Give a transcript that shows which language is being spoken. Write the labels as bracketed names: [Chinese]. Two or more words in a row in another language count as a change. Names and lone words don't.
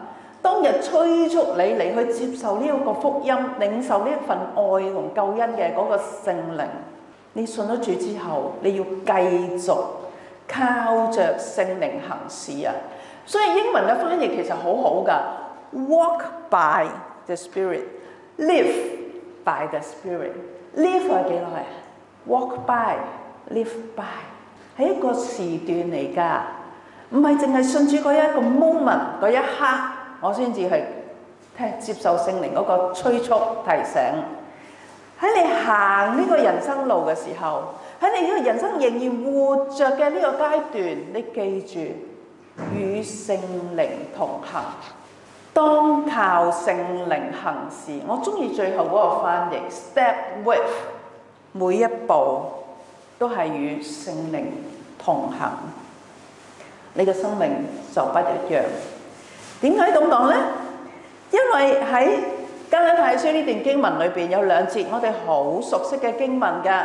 [Cantonese] 當日催促你嚟去接受呢一個福音，領受呢一份愛同救恩嘅嗰個聖靈，你信咗主之後，你要繼續靠着聖靈行事啊！所以英文嘅翻譯其實好好㗎 ， [English] walk by the Spirit，live by the Spirit。 [Cantonese] live 係幾耐啊 ？ [English] walk by，live by [Cantonese] 係一個時段嚟㗎，唔係淨係信主嗰一個 moment 嗰一刻，我先至係接受聖靈嗰個催促提醒。喺你行呢個人生路嘅時候，喺你呢個人生仍然活着嘅呢個階段，你記住與聖靈同行，當靠聖靈行事。我中意最後嗰個翻譯 ， [English] step with， [Cantonese] 每一步都係與聖靈同行，你嘅生命就不一樣。點解咁講呢？因為喺加拉太書呢段經文裏邊有兩節我哋好熟悉嘅經文㗎。